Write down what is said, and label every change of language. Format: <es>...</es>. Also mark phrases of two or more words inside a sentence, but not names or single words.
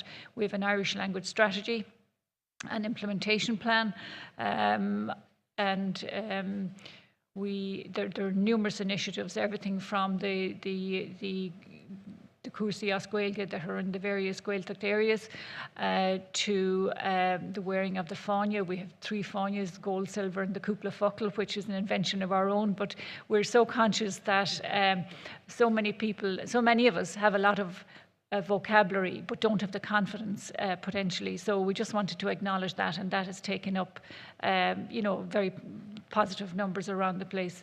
<en>We have an Irish language strategy, an implementation plan, there are numerous initiatives, everything from the Cuasaí as Gaeilge that are in the various Gaeltacht areas to the wearing of the fáinne. We have 3 fáinnes, gold, silver and the</en> <ga>cúpla focal,</ga> <en>which is an invention of our own, but we're so conscious that so many of us have a lot of vocabulary but don't have the confidence potentially. So we just wanted to acknowledge that, and that has taken up you know, very positive numbers around the place.</en>